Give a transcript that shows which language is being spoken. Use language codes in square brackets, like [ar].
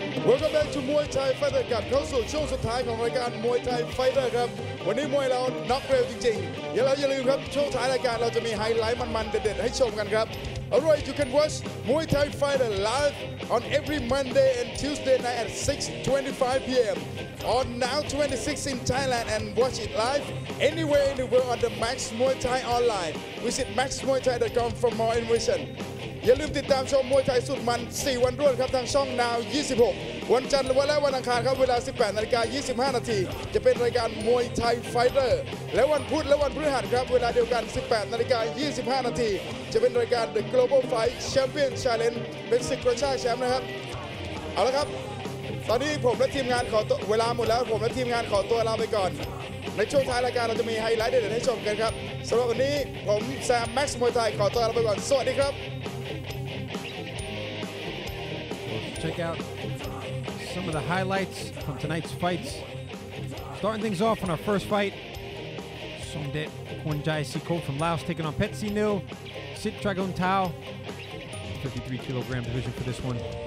[en] Welcome back to Muay Thai Fighter [th] กลับเข้าสู่ช่วงสุดท้ายของรายการ Muay Thai Fighter ครับวันนี้มวยเราน็อกเร็วจริงๆอย่าลืมครับช่วงท้ายรายการเราจะมีไฮไลท์มันๆเด็ดๆให้ชมกันครับ [en] Alright, you can watch Muay Thai Fighter live on every Monday and Tuesday night at 6:25 p.m. on Now 26 in Thailand and watch it live anywhere in the world on the Max Muay Thai online. Visit maxmuaythai.com for more information. [th] อย่าลืมติดตามชมมวยไทยสุดมัน4วันรวดครับทางช่อง Now 26 วันจันทร์และวันอังคารครับเวลา 18:25 น. จะเป็นรายการมวยไทยไฟเตอร์และวันพุธและวันพฤหัสครับเวลาเดียวกัน 18:25 น. จะเป็นรายการ The Global Fight Champion Challenge เป็นศึกกระชากแชมป์นะครับเอาละครับตอนนี้ผมและทีมงานขอตัวเวลาหมดแล้วผมและทีมงานขอตัวลาไปก่อนในช่วงท้ายรายการเราจะมีไฮไลท์เด็ดๆให้ชมกันครับสำหรับวันนี้ผมแซมแม็กซ์มวยไทยขอตัวลาไปก่อนสวัสดีครับ [en] Check out some of the highlights from tonight's fights. Starting things off in our first fight, Somdet Konjai Siko from Laos taking on Petsi Nil, Sit Dragon Tao, 53 kilogram division for this one.